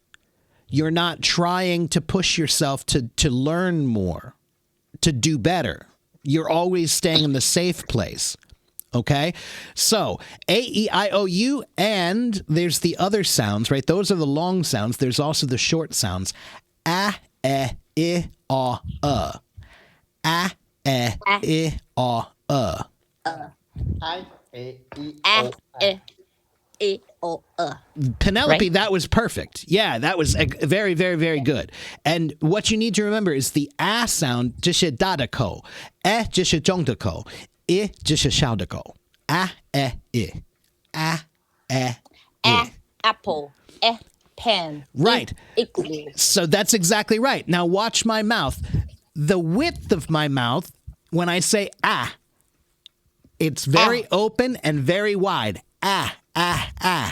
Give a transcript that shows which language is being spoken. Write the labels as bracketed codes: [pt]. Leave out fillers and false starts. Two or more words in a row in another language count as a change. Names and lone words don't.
[en] You're not trying to push yourself to learn more, to do better. You're always staying in the safe place. Okay? So, A-E-I-O-U, and there's the other sounds, right? Those are the long sounds. There's also the short sounds. A, E, I, O, A, E, I, O, I-A-E-O. Penelope, Right. that was perfect. Yeah, that was very, very, very good. And what you need to remember is the A sound, [zh] 这是大的口, E 这是中的口, I 这是小的口. [en] A, E, I. A, E, I. Apple. Pen. Right. Igloo. So that's exactly right. Now watch my mouth. The width of my mouth, when I say ah, it's very open and very wide. Ah, ah, ah.